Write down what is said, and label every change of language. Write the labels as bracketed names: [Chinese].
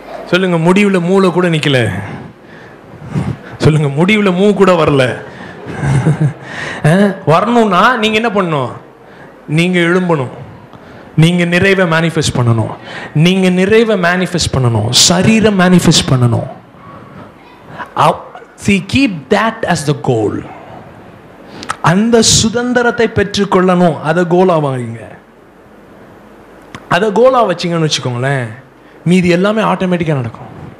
[Tamil] சொல்லுங்க, முடிவுல மூளை கூட நிக்கல. சொல்லுங்க, முடிவுல மூ கூட வரல. வரணும்னா நீங்க என்ன பண்ணணும்? நீங்க எழும்பணும், நீங்க நிறைவை மேனிஃபெஸ்ட் பண்ணணும், நீங்க நிறைவை மேனிஃபெஸ்ட் பண்ணணும், சரீரம் மேனிஃபெஸ்ட் பண்ணணும். [English] See, keep that as the goal. [Tamil] அந்த சுதந்திரத்தை பெற்றுக்கொள்ளணும், அதை கோலா வாங்க. அதை கோலா வச்சிங்கன்னு வச்சுக்கோங்களேன், மீதி எல்லாமே ஆட்டோமேட்டிக்கா நடக்கும்.